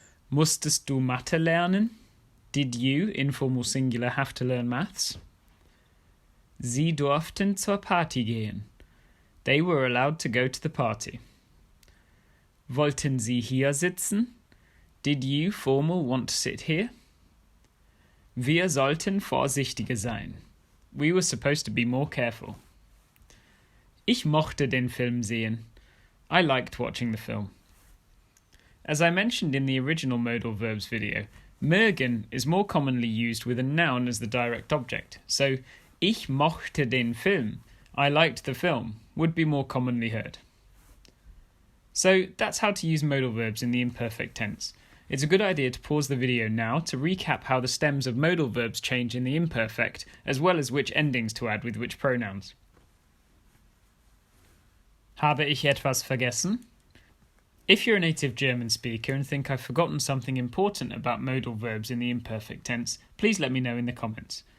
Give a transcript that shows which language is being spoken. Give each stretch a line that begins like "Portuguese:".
German: Musstest du Mathe lernen?
English: Did you, informal singular, have to learn maths?
German: Sie durften zur Party gehen.
English: They were allowed to go to the party.
German: Wollten Sie hier sitzen?
English: Did you, formal, want to sit here?
German: Wir sollten vorsichtiger sein.
English: We were supposed to be more careful.
German: Ich mochte den Film sehen.
English: I liked watching the film. As I mentioned in the original modal verbs video, mögen is more commonly used with a noun as the direct object. So,
German: ich mochte den Film,
English: I liked the film, would be more commonly heard. So, that's how to use modal verbs in the imperfect tense. It's a good idea to pause the video now to recap how the stems of modal verbs change in the imperfect, as well as which endings to add with which pronouns.
German: Habe ich etwas vergessen?
English: If you're a native German speaker and think I've forgotten something important about modal verbs in the imperfect tense, please let me know in the comments.